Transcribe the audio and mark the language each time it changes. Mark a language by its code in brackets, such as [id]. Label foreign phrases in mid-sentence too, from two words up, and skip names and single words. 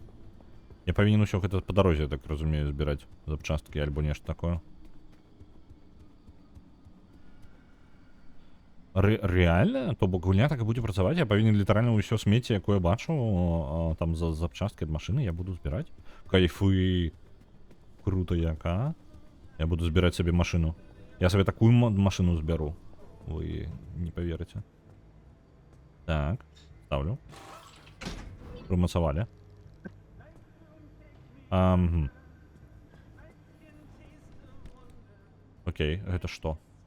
[be] Я павінен усё гэта па дарозе, так разумею, збіраць запчасткі альбо нешта такое. Реально? То бок гульня так і будзе працаваць? Я павінен літаральна ўсё смецце, якое бачу, там за запчасткі ад машыны, я буду збіраць? Кайфы! Круто яка. Я буду збіраць сабе машыну. Я сабе такую машыну збяру. Вы не поверыце. Так, ставлю. Прымацавалі. Окей, гэта што?